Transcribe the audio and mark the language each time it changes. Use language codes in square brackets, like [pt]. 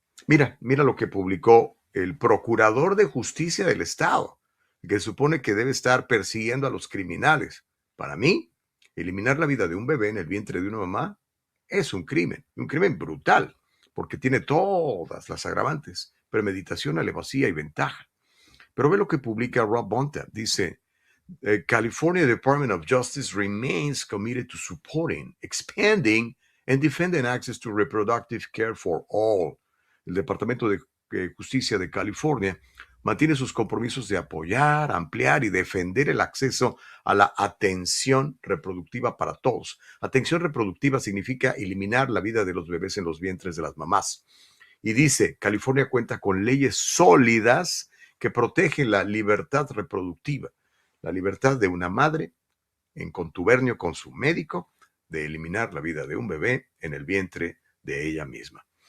[es] Mira lo que publicó el procurador de justicia del estado, que supone que debe estar persiguiendo a los criminales. Para mí, eliminar la vida de un bebé en el vientre de una mamá es un crimen brutal, porque tiene todas las agravantes, premeditación, alevosía y ventaja. Pero ve lo que publica Rob Bonta. [en] Dice, California Department of Justice remains committed to supporting, expanding, and defending access to reproductive care for all. [es] El Departamento de Justicia de California mantiene sus compromisos de apoyar, ampliar y defender el acceso a la atención reproductiva para todos. Atención reproductiva significa eliminar la vida de los bebés en los vientres de las mamás. Y dice, California cuenta con leyes sólidas que protegen la libertad reproductiva, la libertad de una madre en contubernio con su médico de eliminar la vida de un bebé en el vientre de ella misma.